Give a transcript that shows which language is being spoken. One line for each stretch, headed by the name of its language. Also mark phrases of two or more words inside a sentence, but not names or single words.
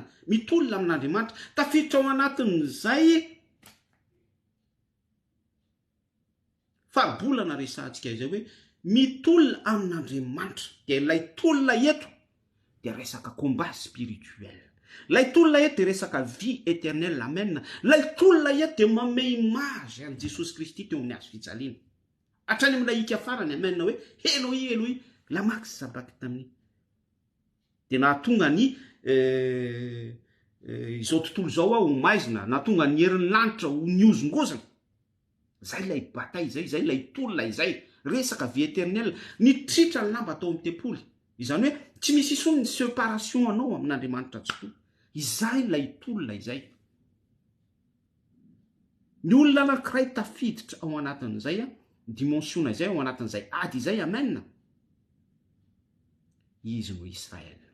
Malagasy: Mitolona amin'Andriamanitra tafiditra ao anatin'izay fahabolana resantsika izay hoe mitolona amin'Andriamanitra. Dia ilay tolona eto dia resaka
French: combat spirituel.
Malagasy: Ilay tolona eto dia resaka
French: vie éternelle.
Malagasy: Amen. Ilay tolona eto dia manome image an' Jesosy Kristy teo amin'ny hazo fijaliana. Hatrany amin'ilay hika farany. Amen. Hoe
Aramaic: Eloi, Eloi, lama sabachthani.
Malagasy: Dia nahatonga ny izao tontolo izao ho maizina, nahatonga ny herin'ny lanitra ho niozongozana. Zay ilay bataille izay, zay ilay tolona izay, resaka
French: vie éternelle,
Malagasy: ny tritra ny lamba atao amin'ny tempoly. Izany hoe tsy misy isony ny séparation anao amin'Andriamanitra tsy tony. Izay ilay tolona izay. Ny olona anankiray tafiditra ao anatin'izay dimensiona izay, ao anatin'izay ady izay. Amen. Izy no Israel.